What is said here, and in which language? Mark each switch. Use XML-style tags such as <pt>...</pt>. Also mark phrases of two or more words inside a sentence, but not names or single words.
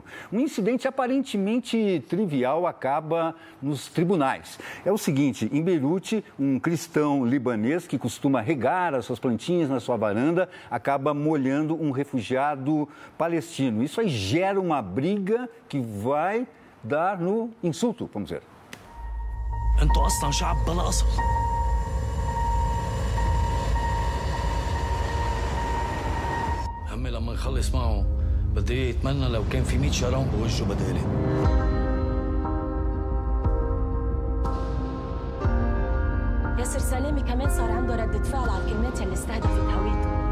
<pt>Um incidente aparentemente trivial acaba nos tribunais. É o seguinte, em Beirute, um cristão libanês que costuma regar as suas plantinhas na sua varanda acaba molhando um refugiado palestino. Isso aí gera uma briga que vai dar no insulto, vamos ver.</pt> <ar>انتوا اصلا شعب بلا اصل. عمي لما نخلص معه بدي اتمنى لو كان في 100 شرام بوجهه بدالي. ياسر سلامي كمان صار عنده ردة فعل على الكلمات اللي استهدفت هويته.</ar>